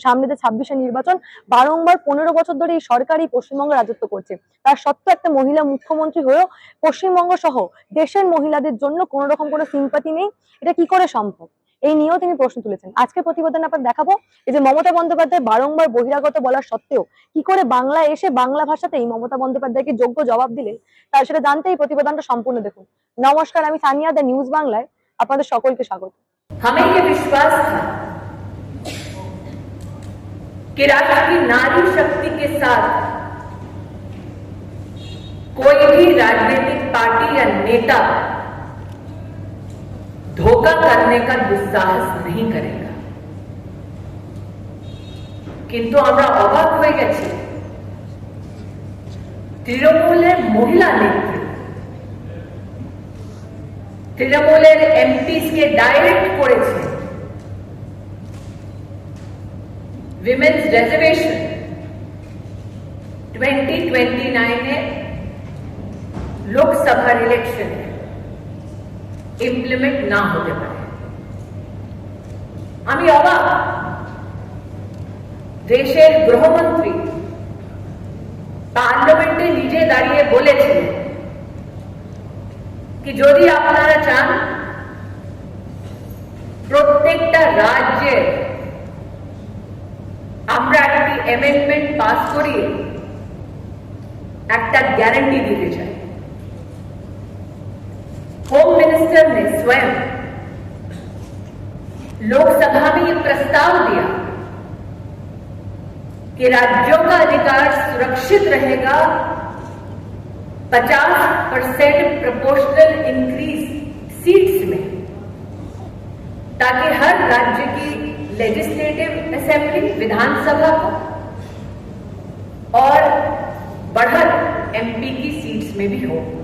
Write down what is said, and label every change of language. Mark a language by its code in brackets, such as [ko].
[bn] সামনে যে 26-এ নির্বাচন, বারংবার 15 বছর ধরে এই সরকারই পশ্চিমবঙ্গে রাজত্ব করছে, তার সত্ত্বেও একটা মহিলা মুখ্যমন্ত্রী হয়েও পশ্চিমবঙ্গ সহ দেশের মহিলাদের জন্য কোন রকম কোনো সিম্পাথি নেই। এটা কি করে সম্ভব? এই নিয়েও তিনি প্রশ্ন তুলেছেন। আজকে প্রতিবেদন আপনার দেখাবো এই যে মমতা বন্দ্যোপাধ্যায় বারংবার বহিরাগত বলার সত্ত্বেও কি করে বাংলায় এসে বাংলা ভাষাতেই মমতা বন্দ্যোপাধ্যায়কে যোগ্য জবাব দিলেন, তার সেটা জানতে এই প্রতিবেদনটা সম্পূর্ণ দেখুন। নমস্কার, আমি সানিয়া, দ্য নিউজ বাংলায় আপনাদের সকলকে স্বাগত। [hi] हमें ये विश्वास था कि राष्ट्र की नारी शक्ति के साथ कोई भी राजनीतिक पार्टी या नेता धोखा करने का दुस्साहस नहीं करेगा, किंतु [bn] আমরা অবাক হয়ে গেছি। তৃণমূলের মহিলা নেত্রী তৃণমূলের এমপিসকে ডাইরেক্ট করেছে উইমেন্স রিজার্ভেশন 2029 লোকসভার ইলেকশনে ইমপ্লিমেন্ট না হতে পারে। আমি অবাক, দেশের গৃহমন্ত্রী পার্লামেন্টে নিজে দাঁড়িয়ে বলেছিলেন कि যদি আপনারা চান প্রত্যেকটা রাজ্যে আমরা একটি অ্যামেন্ডমেন্ট পাস করিয়ে একটা গ্যারান্টি দিতে চাই। [hi] होम मिनिस्टर ने स्वयं लोकसभा में ये प्रस्ताव दिया कि राज्यों का अधिकार सुरक्षित रहेगा 50% प्रोपोर्शनल इंक्रीज सीट्स में, ताकि हर राज्य की लेजिस्लेटिव असेंबली विधानसभा को और बढ़त एमपी की सीट्स में भी हो।